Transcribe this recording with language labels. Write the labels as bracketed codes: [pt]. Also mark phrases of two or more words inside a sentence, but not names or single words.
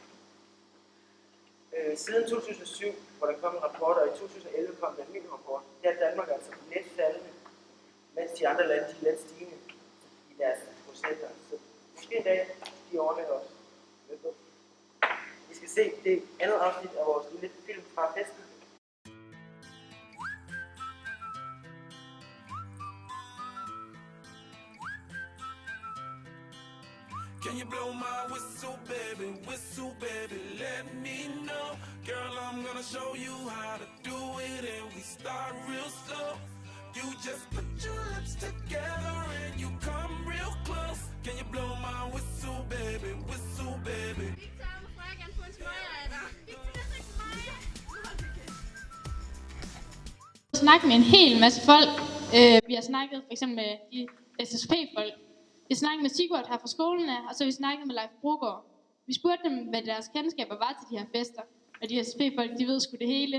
[da] Siden 2007, hvor der kom en rapport, og i 2011 kom der en ny rapport, der er Danmark altså let faldende, mens de andre lande de er let stigende i deres procenter. Så måske en dag, de overlever os. Vi skal se det andet afsnit af vores lille film fra festen. [en] Can you blow my whistle, baby, let me know. Girl, I'm gonna show you how to do it, and we start real slow. You just put your lips together and you come real close. Can you blow my whistle, baby, whistle, baby? [da] Snakke med en hel masse folk. Vi har snakket for eksempel med de SSP-folk. Vi har snakket med Sigurd her fra skolen af, og så har vi snakket med Leif Brogaard. Vi spurgte dem, hvad deres kendskaber var til de her fester. Og de SSP-folk, de ved sgu det hele.